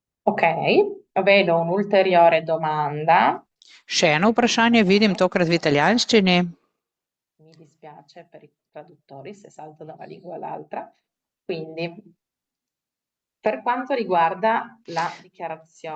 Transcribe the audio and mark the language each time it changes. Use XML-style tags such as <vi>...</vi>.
<it>Ok, vedo un'ulteriore domanda.</it> <sl>Še eno vprašanje vidim, tokrat v italijanščini.</sl> <it>Mi dispiace per i traduttori se salto da una lingua all'altra. Quindi, per quanto riguarda la dichiarazione,</it>